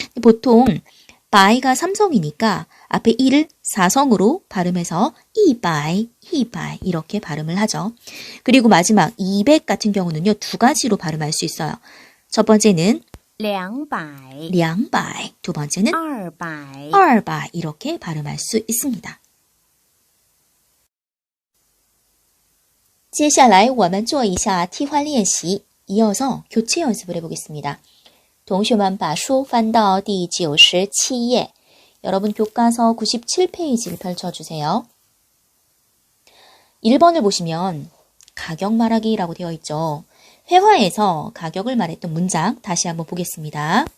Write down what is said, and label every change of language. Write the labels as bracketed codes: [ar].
[ko] 보통 바이가 3성이니까 앞에 2를 4성으로 발음해서 이바이 이렇게 발음을 하죠. 그리고 마지막 200 같은 경우는요. 두 가지로 발음할 수 있어요. 첫 번째는 200 200, 두 번째는 200 200 이렇게 발음할 수 있습니다. [zh] 接下来我们做一下替换练习. [ko] 이어서 교체 연습을 해보겠습니다. [zh] 同学们把书翻到第97页. [ko] 여러분 교과서 97페이지를 펼쳐주세요. 1번을 보시면 가격 말하기라고 되어 있죠. 회화에서 가격을 말했던 문장 다시 한번 보겠습니다.